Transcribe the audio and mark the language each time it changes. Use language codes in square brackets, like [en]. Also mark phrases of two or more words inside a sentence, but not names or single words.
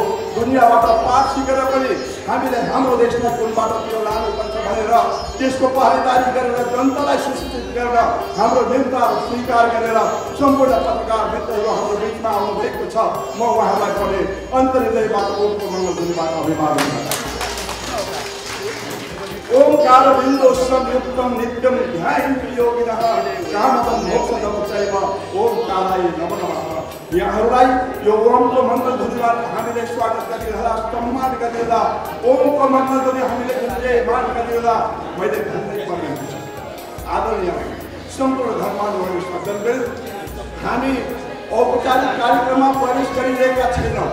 [ne] दुनियाँबाट पाठ सिकेर पनि हामीले हाम्रो देशलाई कुन बाटोतिर लानुपर्छ भनेर त्यसको पहरेदारी गरेर जनतालाई सुसूचित गरेर हाम्रो नेताहरू स्वीकार गरेर सम्पूर्ण पत्रकार मित्रहरू हाम्रो बिचमा आउनुभएको छ। म उहाँलाई पनि अन्तर्हृदयबाट ओमको मङ्गलध्वनिबाट अभिवादन। [sa] ओमकार बिन्दु संयुक्तम नित्यम ध्यायन्ति योगिनः कामदं मोक्षदं चैव ओमकाराय नमो नमः। [ne] यहाँहरूलाई यो ओमको मङ्गलध्वनिबाट हामीले स्वागत गरिरहँदा, सम्मान गरिरहँदा, ओमको मङ्गलध्वनि हामीले मान गरिरहँदा मैले भन्नै पर्ने हुन्छ। आदरणीय सम्पूर्ण धर्मानुरागी सज्जनवृन्द, हामी औपचारिक कार्यक्रममा प्रवेश गरिरहेका छैनौँ।